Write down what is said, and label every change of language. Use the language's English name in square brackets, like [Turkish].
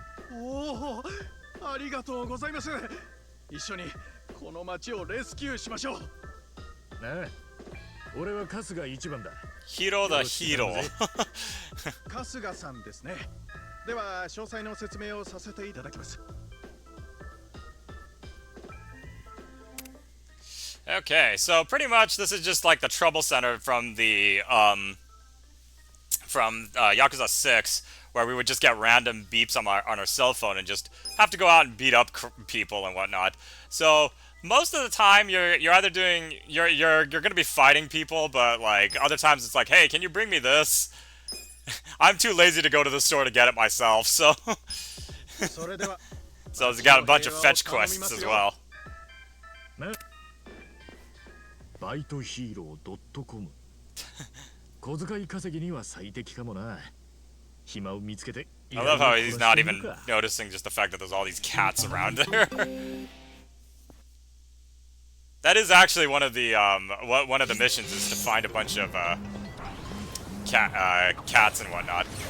[Japanese] おお、ありがとうございます。一緒にこの町をレスキューしましょう。なあ、俺は春日一番だ。ヒーローだ、ヒーロー。春日さんですね。では詳細の説明をさせていただきます。 [English] Okay, so pretty much this is just like the trouble center from the Yakuza 6, where we would just get random beeps on our cell phone and just have to go out and beat up people and whatnot. So most of the time you're either doing you're gonna be fighting people, but like other times it's like, hey, can you bring me this? I'm too lazy to go to the store to get it myself, so so it's got a bunch of fetch quests as well. [Japanese] バイトヒーロー .com 小遣い稼ぎには最適かもな。暇を見つけて。 [English] I love how he's not even noticing just the fact that there's all these cats around there. That is actually one of the one of the missions is to find a bunch of cats and whatnot.